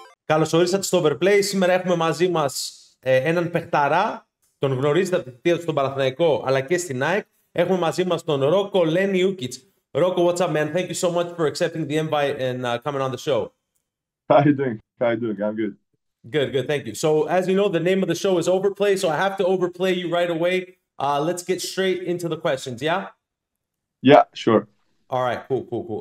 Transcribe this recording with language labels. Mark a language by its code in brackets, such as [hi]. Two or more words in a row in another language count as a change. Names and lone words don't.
[el] Καλώς ορίσατε στο Overplay. Σήμερα έχουμε μαζί μας έναν παιχταρά. Τον γνωρίζετε από τη θητεία του στον Παναθηναϊκό αλλά και στην ΑΕΚ. Έχουμε μαζί μας τον Ρόκο Λένι Ούκιτς. Ρόκο, [en] what's up, man? Thank you so much for accepting the invite and coming on the show. How you doing? How you doing? I'm good. Good, thank you. So, as you know, the name of the show is Overplay, so I have to overplay you right away. Let's get straight into the questions, yeah? Yeah, sure. All right, cool.